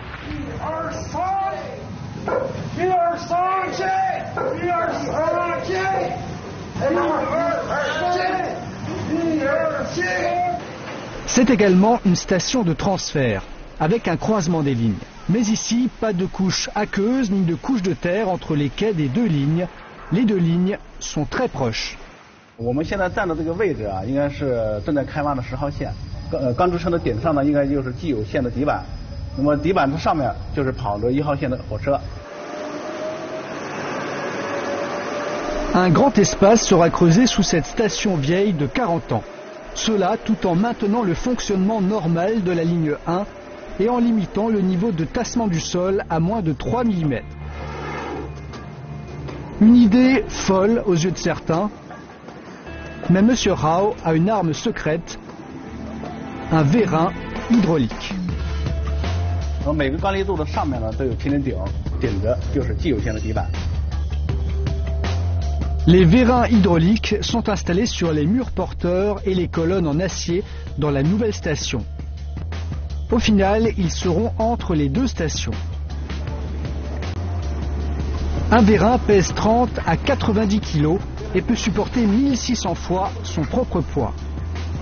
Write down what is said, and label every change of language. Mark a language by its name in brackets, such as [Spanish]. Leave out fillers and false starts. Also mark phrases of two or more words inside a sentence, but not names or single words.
[French] C'est également une station de transfert, avec un croisement des lignes. Mais ici, pas de couche aqueuse ni de couche de terre entre les quais des deux lignes. Les deux lignes sont très proches. [Chinese] 我们现在站的这个位置啊，应该是正在开挖的10号线。钢支撑的顶上呢，应该就是既有线的底板，那么底板的上面就是跑着1号线的火车。 [French] Un grand espace sera creusé sous cette station vieille de 40 ans. Cela tout en maintenant le fonctionnement normal de la ligne 1 et en limitant le niveau de tassement du sol à moins de 3 mm. Une idée folle aux yeux de certains, mais M. Rao a une arme secrète, un vérin hydraulique. [Chinese] 每个钢立柱的上面呢都有平顶顶，顶着就是既有线的底板。 [French] Les vérins hydrauliques sont installés sur les murs porteurs et les colonnes en acier dans la nouvelle station. Au final, ils seront entre les deux stations. Un vérin pèse 30 à 90 kg et peut supporter 1600 fois son propre poids.